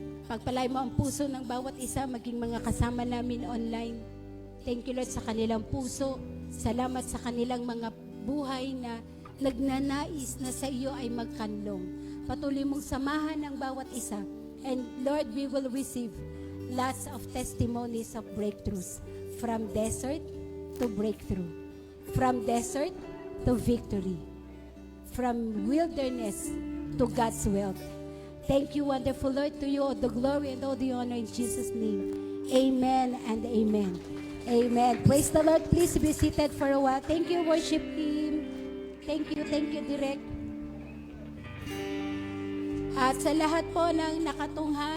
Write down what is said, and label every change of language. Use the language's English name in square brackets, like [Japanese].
[Filipino] Pagpalay mo ang puso ng bawat isa, maging mga kasama namin online. [English] Thank you, Lord, [Filipino] sa kanilang puso. Salamat sa kanilang mga buhay na nagnanais na sa iyo ay magkanlong. Patuloy mong samahan ang bawat isa. [English] And Lord, we will receive lots of testimonies of breakthroughs. From desert to breakthrough. From desert to victory. From wilderness to God's wealth. Thank you, wonderful Lord. To you all the glory and all the honor in Jesus' name. Amen and amen. Amen. Praise the Lord. Please be seated for a while. Thank you, worship team. Thank you, [Filipino] Direk. At sa lahat po ng nakatunghan,